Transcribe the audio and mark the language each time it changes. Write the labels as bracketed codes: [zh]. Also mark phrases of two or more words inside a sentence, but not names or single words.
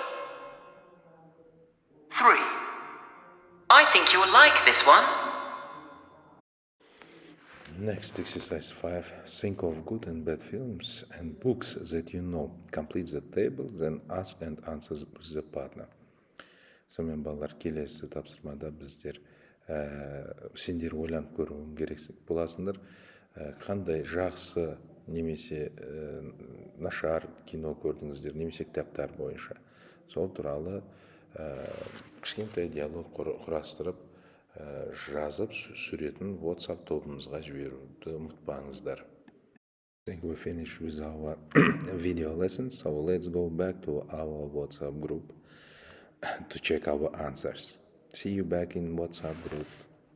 [en] 3. I think you'll like this one. Next, exercise 5. Think of good and bad films and books that you know. Complete the table, then ask and answer with the partner. [kk] Сонымен балалар, келесі тапсырмада біздер сендер ойланып көруің керексің боласыңдар. Қандай жақсы немесе нашар кино көрдіңіздер, немесе кітаптар бойынша. Сол туралы кішкентай диалог құрастырып, жазып суретін WhatsApp тобымызға жіберуді ұмытпаңыздар. [en] I think we finished with our video lesson, so let's go back to our WhatsApp group to check our answers. See you back in WhatsApp group.